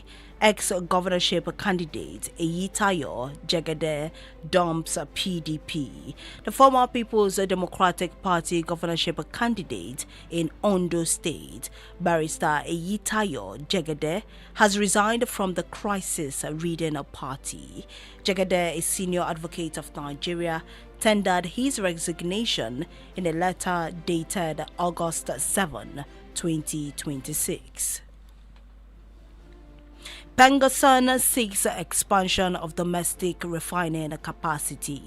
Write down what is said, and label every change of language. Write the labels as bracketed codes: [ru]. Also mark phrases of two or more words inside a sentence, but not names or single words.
[en] Ex-governorship candidate Eyitayo Jegede dumps PDP. The former People's Democratic Party governorship candidate in Ondo State, Barrister Eyitayo Jegede, has resigned from the crisis-ridden party. Jegede, a senior advocate of Nigeria, tendered his resignation in a letter dated August 7, 2026. Pengason seeks expansion of domestic refining capacity.